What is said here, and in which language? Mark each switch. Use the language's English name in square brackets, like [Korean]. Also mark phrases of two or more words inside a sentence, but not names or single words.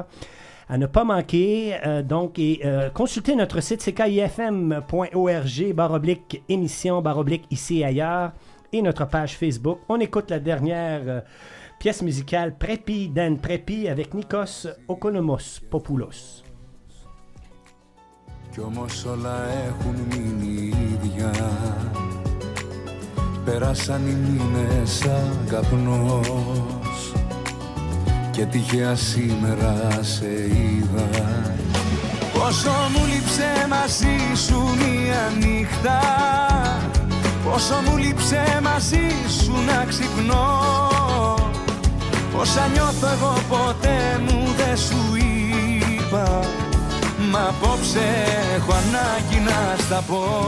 [French] À ne pas manquer, consultez notre site ckifm.org/émission /ici et ailleurs et notre page Facebook. On écoute la dernière pièce musicale Prepi Dan Prepi avec Nikos Okonomos Popoulos. [Greek] Κι όμως όλα έχουν μείνει ίδια. Πέρασαν οι μήνες σαν καπνός και τυχαία σήμερα σε είδα. Πόσο μου λείψε μαζί σου μια νύχτα, πόσο μου λείψε μαζί σου να ξυπνώ, όσα νιώθω εγώ ποτέ μου δεν σου είπα, μα απόψε έχω ανάγκη να στα πω.